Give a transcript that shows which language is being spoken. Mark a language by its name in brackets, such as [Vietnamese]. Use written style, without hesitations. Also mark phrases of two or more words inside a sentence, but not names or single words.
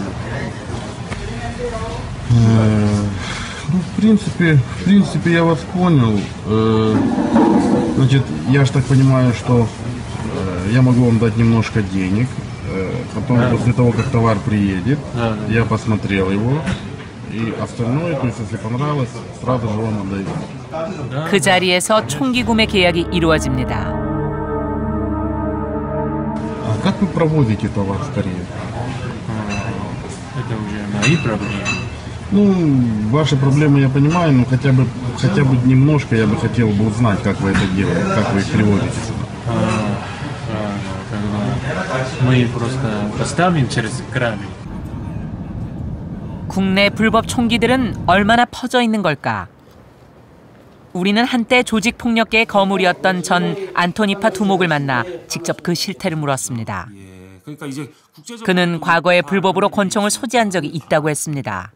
[Russian] Ну, в принципе, я вас понял. Значит, я ж так понимаю, что я могу вам дать немножко денег. Потом, после того, как товар приедет, я посмотрел его. И остальное, то есть, если понравилось, сразу же вам отдаю. [Korean] 그 자리에서 총기 구매 계약이 이루어집니다. [Russian] А как вы проводите товар в Корею? Это уже мои проблемы. Ну, ваши проблемы я понимаю, но хотя бы немножко я бы хотел бы узнать, как вы это делаете, как вы их приводите сюда. Мы просто поставим через краны. [Korean] 국내 불법 총기들은 얼마나 퍼져 있는 걸까? 우리는 한때 조직폭력계의 거물이었던 전 안토니파 두목을 만나 직접 그 실태를 물었습니다. 그는 과거에 불법으로 권총을 소지한 적이 있다고 했습니다.